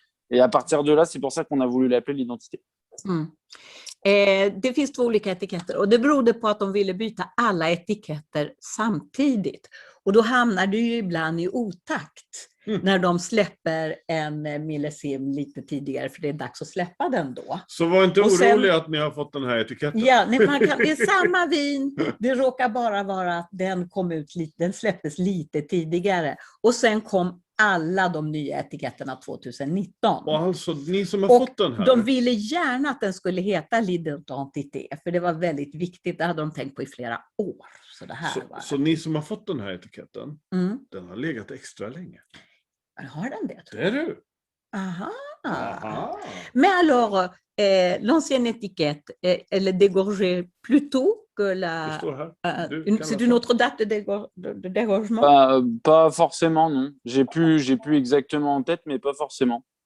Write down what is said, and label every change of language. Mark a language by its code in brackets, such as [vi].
[fr] Et à partir de là, c'est pour ça qu'on a voulu l'appeler l'identité. [sv] Det finns 2 olika etiketter och det berodde på att de ville byta alla etiketter samtidigt. Och då hamnar det ju ibland i otakt när de släpper en millesim lite tidigare för det är dags att släppa den då. Så var inte orolig att ni har fått den här etiketten. Ja, det är samma vin. Det råkar bara vara att den släpptes lite tidigare. Och sen kom alla de nya etiketterna 2019. Och alltså, ni som har fått den här. De ville gärna att den skulle heta l'identité, för det var väldigt viktigt. Det hade de tänkt på i flera år. Så ni som har fått den här etiketten, den har legat extra länge. Har den det? Det är du. Aha. [fr] Mais alors, l'ancienne étiquette, elle est dégorgée plus tôt que la... c'est une autre date de dégorgement? Pas forcément, non. J'ai plus exactement en tête, mais pas forcément.